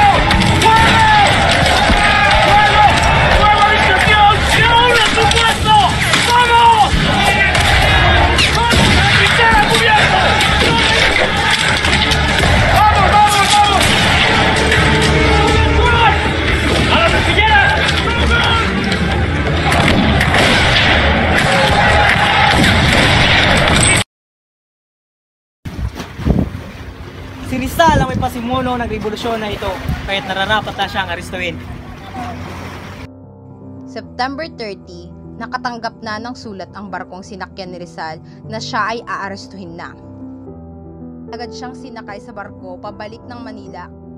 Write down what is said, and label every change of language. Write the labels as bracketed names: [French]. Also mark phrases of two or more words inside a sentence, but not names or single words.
[Spanish] ¡Fuego! ¡Fuego! ¡Fuego a discreción! ¡Se une a su puesto! ¡Vamos! ¡Vamos a la trinchera, cubierto! ¡Vamos, vamos, vamos! ¡A la trinchera! [Filipino] Si Rizal ang may pasimuno ng revolusyon na ito, kaya't nararapat na siyang arestuhin. September 30, nakatanggap na ng sulat ang barkong sinakyan ni Rizal na siya ay aarestuhin na. Agad siyang sinakay sa barko pabalik ng Manila.